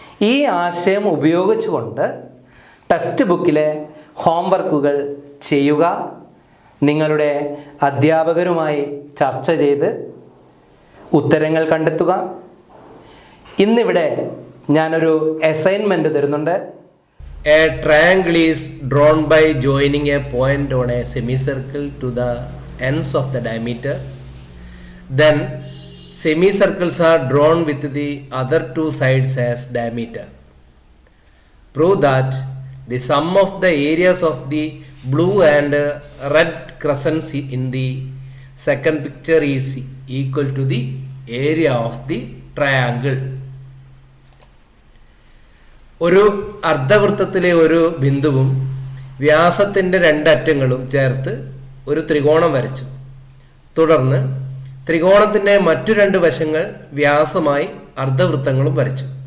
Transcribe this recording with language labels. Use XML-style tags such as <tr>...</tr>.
<ml>ഈ ആശയം ഉപയോഗിച്ചുകൊണ്ട് ടെക്സ്റ്റ് ബുക്കിലെ ഹോംവർക്കുകൾ ചെയ്യുക, നിങ്ങളുടെ അധ്യാപകരുമായി ചർച്ച ചെയ്ത് ഉത്തരങ്ങൾ കണ്ടെത്തുക. ഇന്നിവിടെ ഞാനൊരു അസൈൻമെൻറ്റ് തരുന്നുണ്ട്.</ml> <en>A triangle is drawn by joining a point on a semicircle to the ends of the diameter. Then semicircles are drawn with the other 2 sides as diameter. Prove that the sum of the areas of the blue and red crescents in the second picture is equal to the area of the triangle.</en> <ml>ഒരു അർദ്ധവൃത്തത്തിലെ ഒരു ബിന്ദുവും വ്യാസത്തിൻ്റെ 2 അറ്റങ്ങളും ചേർത്ത് ഒരു ത്രികോണം വരച്ചു. തുടർന്ന് ത്രികോണത്തിൻ്റെ മറ്റു 2 വശങ്ങൾ വ്യാസമായി അർദ്ധവൃത്തങ്ങളും വരച്ചു.</ml>